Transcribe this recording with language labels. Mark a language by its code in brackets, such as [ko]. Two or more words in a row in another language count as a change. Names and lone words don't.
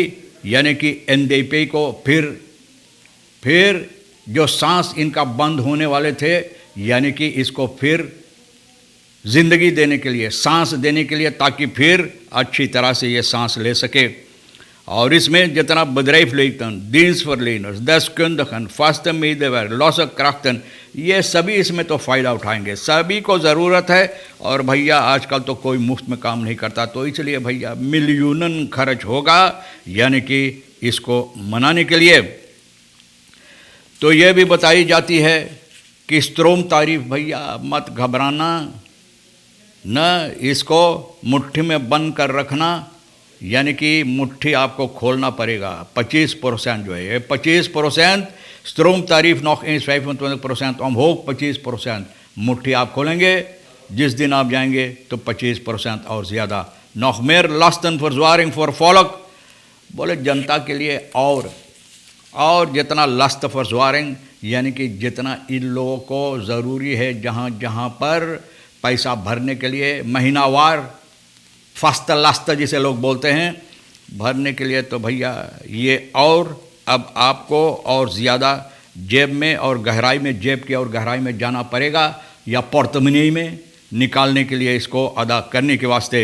[hi] यानी कि NDP को फिर जो सांस इनका बंद होने वाले थे, यानी कि इसको फिर ज़िंदगी देने के लिए, सांस देने के लिए, ताकि फिर अच्छी तरह से ये सांस ले सके। और इसमें जितना [nl] bedrijfsleven, dienstverleners, deskundigen, vaste medewerkers, losse krachten, [hi] ये सभी इसमें तो फ़ायदा उठाएंगे। सभी को ज़रूरत है, और भैया आजकल तो कोई मुफ्त में काम नहीं करता, तो इसलिए भैया मिलियनन खर्च होगा, यानी कि इसको मनाने के लिए। तो ये भी बताई जाती है कि [nl] stroom tarief, [hi] भैया मत घबराना न, इसको मुट्ठी में बंद कर रखना। यानी कि मुट्ठी आपको खोलना पड़ेगा। [nl] 25% [hi] जो है, ये [nl] 25% stroom tarief nog een 25% omhoog 25%। [hi] मुट्ठी आप खोलेंगे जिस दिन आप जाएंगे तो 25% और ज़्यादा। [nl] nog meer lastenverzwaring voor volk, [hi] बोले जनता के लिए और जितना [nl] lastenverzwaring, [hi] यानी कि जितना इन लोगों को ज़रूरी है, जहाँ जहाँ पर पैसा भरने के लिए महीनावार [nl] vaste lasten [hi] जिसे लोग बोलते हैं, भरने के लिए, तो भैया ये और अब आपको और ज़्यादा जेब में और गहराई में, जेब की और गहराई में जाना पड़ेगा, या पोर्टमनी में निकालने के लिए इसको अदा करने के वास्ते।